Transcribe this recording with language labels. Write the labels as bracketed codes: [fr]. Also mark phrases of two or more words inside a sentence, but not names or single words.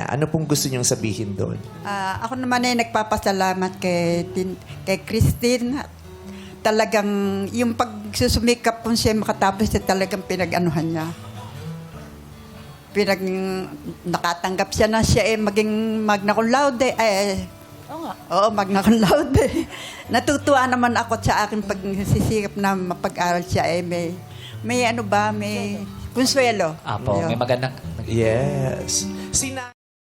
[tl] Ano pong gusto nyong sabihin doon? Ako naman ay nagpapasalamat kay Christine. Talagang yung pagsusumikap kung siya makatapos siya talagang pinag-anuhan niya. Nakatanggap siya na siya maging [la] magna cum laude. Oo, magna cum laude. [tl] Natutuwa naman ako sa aking pagsisikap na mapag-aral siya. May ano ba, may konsuelo. Apo, may magandang... Yes.